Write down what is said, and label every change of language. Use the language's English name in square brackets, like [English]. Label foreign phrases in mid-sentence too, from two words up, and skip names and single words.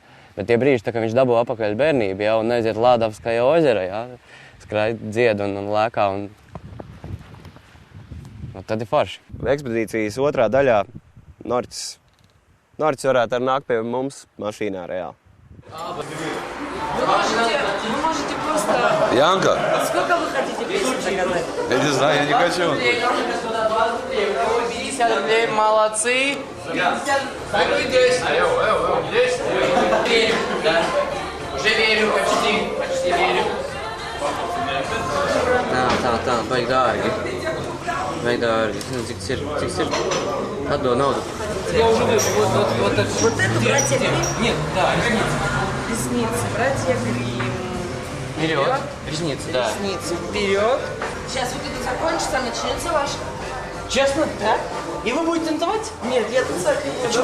[Latvian] Bet tie brīži, tā, ka viņš dabū apakaļ bērnību, ja, un aiziet [Russian] Ладожское озеро, [Latvian] ja? Skraid, dzied un lēkā, un tad ir forši. Ekspedīcijas otrā daļā Norķis varētu arī nākt pie mums mašīnā reāli. [Russian] Вы можете просто... Янка! Сколько вы хотите песен заказать? Я не знаю, я не хочу. 50 рублей, молодцы! 50, ну и 10. Здесь? Верю, да. Уже верю, почти верю. [Latvian] Tā, baigi dārgi. Es nezinu, cik tas ir. Atdod naudu. [Russian] Я уже вижу, вот так. Вот это братья Гримм? Нет, да, Ресницы, братья Гримм. Вперед. Ресницы, да. Ресницы вперед. Сейчас вот это закончится, начнется ваш. Честно? Да? И вы будете танцевать? Нет, я танцевать не буду.